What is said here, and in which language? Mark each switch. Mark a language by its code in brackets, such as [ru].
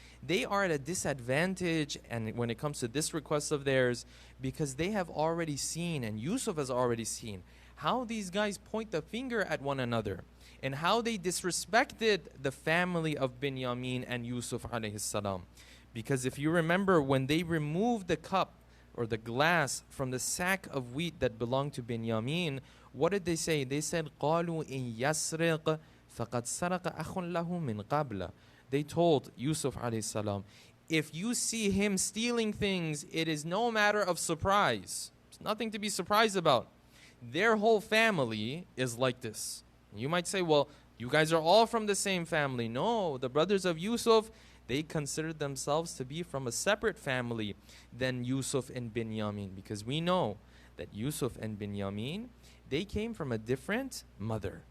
[en] They are at a disadvantage, and when it comes to this request of theirs, because they have already seen, and Yusuf has already seen, how these guys point the finger at one another, and how they disrespected the family of Binyamin and Yusuf alayhi salam. Because if you remember, when they removed the cup or the glass from the sack of wheat that belonged to Binyamin, what did they say? They said, [ar] قَالُوا إِن يَسْرِقْ فَقَدْ سَرَقَ أَخٌ لَهُ مِنْ قَبْلَ. [en] They told Yusuf alayhi salam, if you see him stealing things, it is no matter of surprise. It's nothing to be surprised about. Their whole family is like this. You might say, well, you guys are all from the same family. No, the brothers of Yusuf, they considered themselves to be from a separate family than Yusuf and Binyamin, because we know that Yusuf and Binyamin, they came from a different mother.